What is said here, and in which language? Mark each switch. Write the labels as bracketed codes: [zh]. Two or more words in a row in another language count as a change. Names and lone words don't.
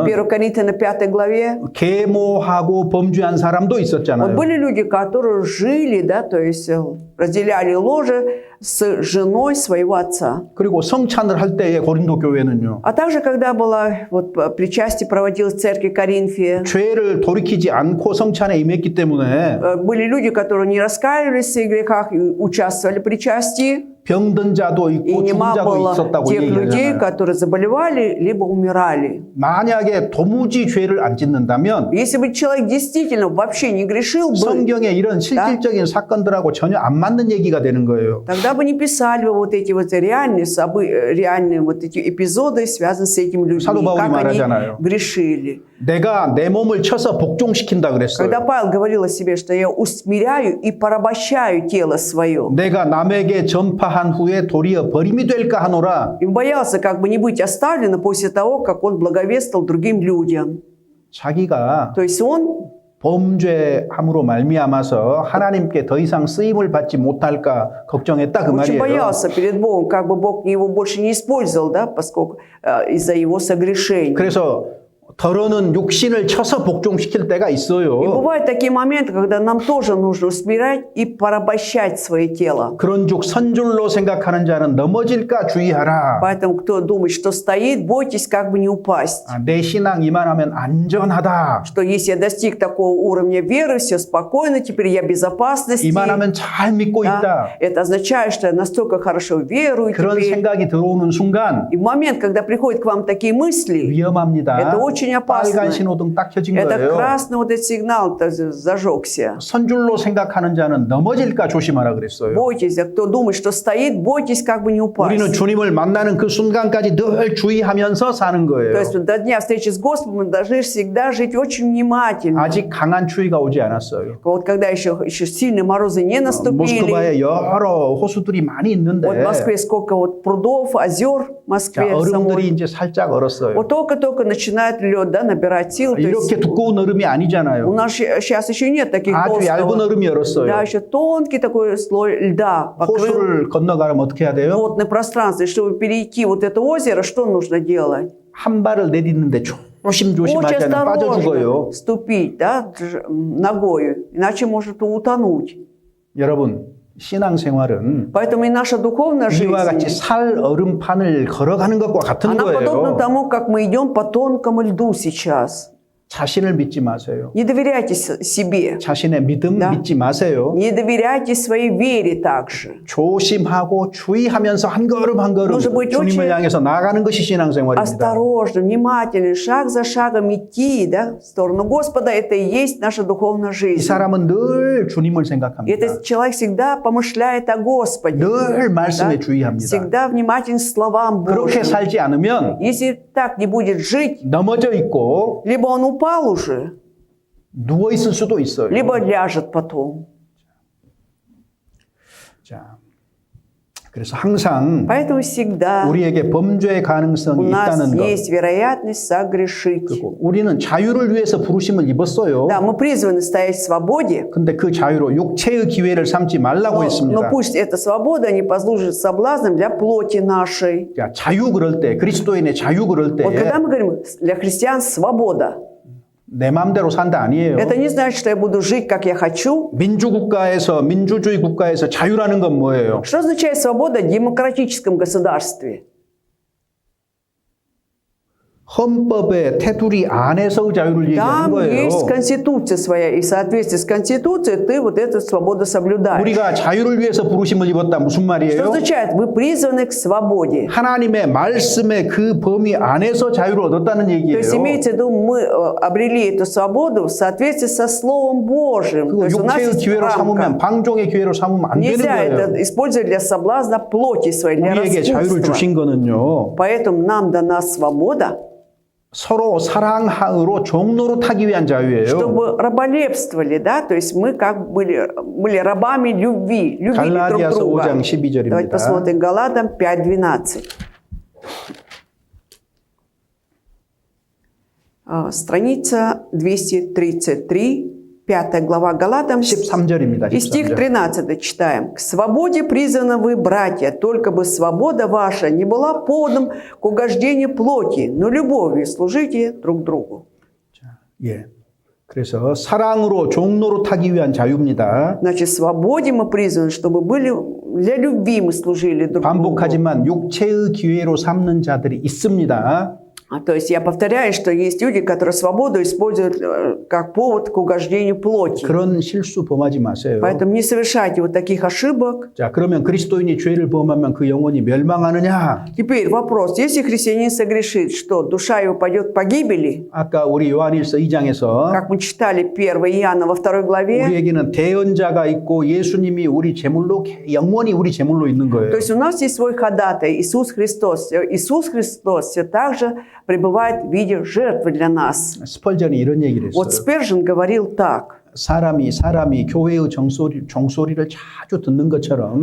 [ru] 1 Коринфянам 5 главе [ko] 계모하고 범죄한 사람도 [ru] вот [ko] 있었잖아요. [ru] были люди, которые жили, да, то есть разделяли ложе с женой своего отца. [ko] 그리고 성찬을 할 때에 고린도 교회는요. [ru] А также, когда было вот, причастие проводилось в церкви Коринфия, [ko] 죄를 돌이키지 않고 성찬에 임했기 때문에 [ru] были люди, которые не раскаивались в своих грехах и участвовали в причастии. [ko] 병든 자도 [ru] И [ko] 있고 죽은 [ru] немало [ko] 자도 [ru] было [ko] 있었다고 [ru] тех людей, [ko] 얘기하잖아요. [ru] которые заболевали, либо умирали. [ko] 만약에 도무지 죄를 안 짓는다면 [ru] Если бы человек действительно вообще не грешил бы, [ko] 성경의 이런 실질적인 사건들하고 전혀 안 맞는 얘기가 되는 거예요. [ru] тогда бы не писали бы вот эти вот реальные вот эти эпизоды, связанные с этими людьми, [ko] 사도 바울이 [ru] как они [ko] 말하잖아요. [ru] грешили. [ko] 내가 내 몸을 쳐서 복종시킨다 [ru] Когда [ko] 그랬어요. [ru] Павел говорил о себе, что я усмиряю и порабощаю тело свое, [ko] 내가 남에게 전파한 후에 도리어 버림이 될까 하노라. [ru] и боялся как бы не быть оставлен после того, как он благовествовал другим людям. [ko] 자기가 [ru] То есть он [ko] 범죄함으로 말미암아서 하나님께 더 이상 쓰임을 받지 못할까 걱정했다 그 [ru] очень [ko] 말이에요. [ru] боялся перед Богом, как бы Бог его больше не использовал, да, поскольку из-за его согрешений. [ko] 그래서 더러는 육신을 쳐서 복종시킬 때가 [ru] И [ko] 있어요. [ru] бывают такие моменты, когда нам тоже нужно усмирять и порабощать свое тело. [ko] 그런 juk 선줄로 생각하는 자는 넘어질까 주의하라. [ru] Поэтому, кто думает, что стоит, бойтесь как бы не упасть. [ko] 내 신앙 이만하면 안전하다. [ru] Что если я достиг такого уровня веры, все спокойно, теперь я в безопасности. [ko] 이만하면 잘 믿고 [ru] Да, [ko] 있다. [ru] это означает, что я настолько хорошо верую [ko] 그런 [ru] теперь. [ko] 생각이 들어오는 순간 [ru] И в момент, когда приходят к вам такие мысли, [ko] 위험합니다. [ru] это очень опасно. [ko] 빨간 신호등 딱 켜진 [ru] Это [ko] 거예요. [ru] красный вот этот сигнал зажегся. [ko] 선줄로 생각하는 자는 넘어질까 조심하라 그랬어요. [ru] Бойтесь, а кто думает, что стоит, бойтесь как бы не упасть. [ko] 우리는 주님을 만나는 그 순간까지 늘 주의하면서 사는 거예요. [ru] То есть до дня встречи с Господом мы должны всегда жить очень внимательно. [ko] 아직 강한 추위가 오지 않았어요. [ru] Вот когда еще сильные морозы не наступили. [ko] 모스크바에 여러 호수들이 많이 있는데 [ru] Вот в Москве сколько вот прудов, озер в [ko] 자, [ru] Москве [ko] 얼음들이 [ru] самой. [ko] 이제 살짝 얼었어요. [ru] Вот только-только начинает лед, да, набирать силу. То есть [ko] 이렇게 두꺼운 얼음이 [ru] у [ko] 아니잖아요. [ru] нас сейчас еще нет таких [ko] 아주 얇은 [ru] толстого. [ko] 얼음이 얼었어요. [ru] Да, еще тонкий такой слой льда покрыл [ko] 호수를 건너가려면 어떻게 해야 돼요? [ru] водное пространство. И чтобы перейти вот это озеро, что нужно делать? [ko] 한 발을 내딛는데 조심조심하지 [ru] Очень [ko] 않으면 빠져 죽어요. [ru] осторожно ступить, да, ногою, иначе может утонуть. [ko] 여러분, 신앙생활은 [ru] Поэтому и наша духовная жизнь, [ko] 이와 같이 살 얼음판을 걸어가는 것과 같은 [ru] она подобна [ko] 거예요. [ru] тому, как мы идем по тонкому льду сейчас. [ko] 자신을 믿지 마세요. [ru] Не доверяйте себе, [ko] 자신의 믿음 [ru] Да. [ko] 믿지 마세요. [ru] не доверяйте своей вере также. [ko] 조심하고 주의하면서 한 걸음 한 걸음 [ru] Нужно быть [ko] 주님을 [ru] очень [ko] 향해서 나아가는 것이 신앙생활입니다. [ru] Осторожно, внимательно, шаг за шагом идти, да, в сторону Господа, это и есть наша духовная [ko] 이 [ru] жизнь. [ko] 사람은 늘 주님을 [ru] И [ko] 생각합니다. [ru] этот человек всегда помышляет о Господе, [ko] 늘 말씀에 [ru] да, [ko] 주의합니다. [ru] всегда внимателен словам [ko] 그렇게 [ru] Божьим. [ko] 살지 않으면 [ru] Если так не будет жить, [ko] 넘어져 있고 [ru] либо он упал уже, [ko] 누워 있을 수도 있어요. [ru] либо ляжет потом. [ko] 자, 그래서 항상 [ru] Поэтому всегда [ko] 우리에게 범죄의 [ru] у [ko] 가능성이 [ru] нас [ko] 있다는 것. [ru] есть вероятность согрешить. [ko] 그리고 우리는 자유를 위해서 부르심을 입었어요. [ru] Да, мы призваны стоять в свободе, [ko] 근데 그 자유로 육체의 기회를 삼지 말라고 [ru] но [ko] 했습니다. [ru] пусть эта свобода не послужит соблазном для плоти нашей. [ko] 자, 자유 그럴 때, 그리스도인의 자유 그럴 때 [ru] Вот когда мы говорим, для христиан свобода, [ko] 내 마음대로 산다 아니에요. [ru] это не значит, что я буду жить, как я хочу. [ko] 민주국가에서 민주주의 국가에서 자유라는 건 뭐예요? [ru] Что означает свобода в демократическом государстве? [ko] 헌법의 테두리 안에서의 자유를 얘기하는 [ru] Там [ko] 거예요. [ru] есть конституция своя, и в соответствии с конституцией ты вот эту свободу соблюдаешь. [ko] 우리가 자유를 위해서 부르심을 입었다 무슨 [ru] Что [ko] 말이에요? [ru] означает? Вы призваны к свободе. [ko] 하나님의 말씀의 그 범위 안에서 자유를 얻었다는 [ru] То [ko] 얘기예요. [ru] есть имеется в виду, мы обрели эту свободу в соответствии со Словом Божьим. То [ko] 그거 [ru] есть у нас [ko] 육체의 [ru] есть [ko] 기회로 삼으면 [ru] рамка. [ko] 방종의 기회로 삼으면 안 되는 [ru] Нельзя [ko] 거예요. [ru] это использовать для соблазна плоти своей, для [ko] 우리에게 자유를 [ru] распутства. [ko] 주신 거는요. [ru] Поэтому нам дана свобода, [ko] 서로 사랑으로 종로로 타기 위한 자유예요. [ru] чтобы раболепствовали, да, то есть мы как были рабами любви, любили друг [ko] 갈라디아서 [ru] друга. [ko] 5장 12절입니다. [ru] Давайте посмотрим Галатам 5:12. Страница 233, 5 глава Галатам, [ko] 13절입니다. [ru] и стих [ko] 13절. [ru] 13 читаем. «К свободе призваны вы, братья, только бы свобода ваша не была поводом к угождению плоти, но любовью служите друг другу». [ko] 예. 그래서 사랑으로 종로로 타기 위한 자유입니다. [ru] Значит, свободе мы призваны, чтобы были для любви мы служили друг другу. [ko] 반복하지만 육체의 기회로 삼는 자들이 있습니다. [ru] То есть я повторяю, что есть люди, которые свободу используют как повод к угождению плоти. [ko] 그런 실수 범하지 마세요. [ru] Поэтому не совершайте вот таких ошибок. [ko] 자, 그러면 그리스도인이 죄를 범하면 그 영혼이 멸망하느냐? [ru] Теперь вопрос. Если христианин согрешит, что душа его пойдет к погибели? [ko] 아까 우리 요한일서 2장에서 [ru] Как мы читали 1 Иоанна во 2 главе. [ko] 우리에게는 대언자가 있고 예수님이 우리 제물로 영원히 우리 제물로 있는 거예요. [ru] То есть у нас есть свой ходатай, Иисус Христос. Иисус Христос все так же пребывает в виде жертвы для нас. [ko] 스펄전이 이런 얘기를 [ru] Вот [ko] 했어요. [ru] Спержин говорил так. [ko] 사람이 교회의 종소리를 자주 듣는 것처럼